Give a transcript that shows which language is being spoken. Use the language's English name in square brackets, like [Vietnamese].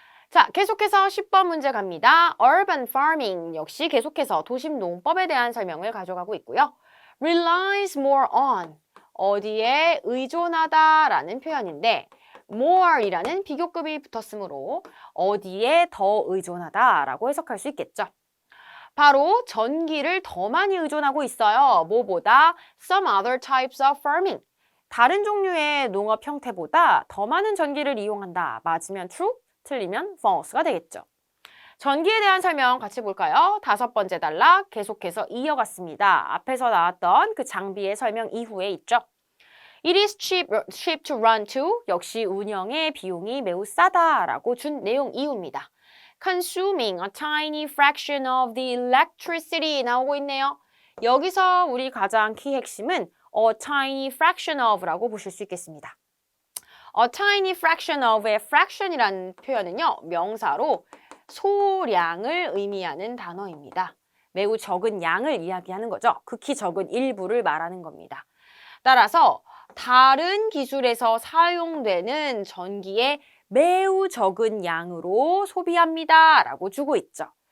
[Korean] 자, 계속해서 10번 문제 갑니다. [English] Urban farming [Korean] 역시 계속해서 도심 농법에 대한 설명을 가져가고 있고요. [English] relies more on, [Korean] 어디에 의존하다라는 표현인데 more이라는 비교급이 붙었으므로 어디에 더 의존하다라고 해석할 수 있겠죠. 바로 전기를 더 많이 의존하고 있어요. 뭐보다 [English] some other types of farming. [Korean] 다른 종류의 농업 형태보다 더 많은 전기를 이용한다. 맞으면 true, 틀리면 false가 되겠죠. 전기에 대한 설명 같이 볼까요? 5번째 단락 계속해서 이어갔습니다. 앞에서 나왔던 그 장비의 설명 이후에 있죠. [English] It is cheap to run to. [Korean] 역시 운영의 비용이 매우 싸다라고 준 내용 이유입니다. [English] Consuming a tiny fraction of the electricity [Korean] 나오고 있네요. 여기서 우리 가장 키 핵심은 [English] a tiny fraction of [Korean] 라고 보실 수 있겠습니다. [English] A tiny fraction of [Korean] 의 fraction이라는 표현은요. 명사로 소량을 의미하는 단어입니다. 매우 적은 양을 이야기하는 거죠. 극히 적은 일부를 말하는 겁니다. 따라서 다른 기술에서 사용되는 전기의 매우 적은 양으로 소비합니다. 라고 주고 있죠.